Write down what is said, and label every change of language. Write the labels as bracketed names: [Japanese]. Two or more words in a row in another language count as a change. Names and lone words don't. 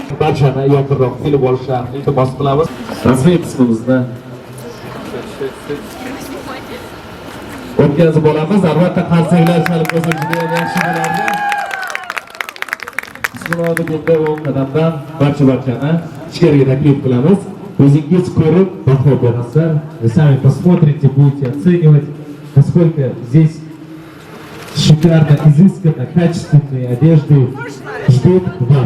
[Uzbek] Barchani yaqinroq kelib olishlarini iltimos qilamiz. Rasmiy qismimizni o'tkazib olamiz. Albatta qarsaklar chalib qo'ysa juda yaxshi bo'lardi. Bismillahirrohmanirrohim. O'ng qadamdan barchani ichkariga taklif qilamiz. O'zingiz ko'rib baho berasizlar. [Russian] Вы сами посмотрите, будете оценивать, насколько здесь шикарно, изысканно, качественные одежды ждут вас.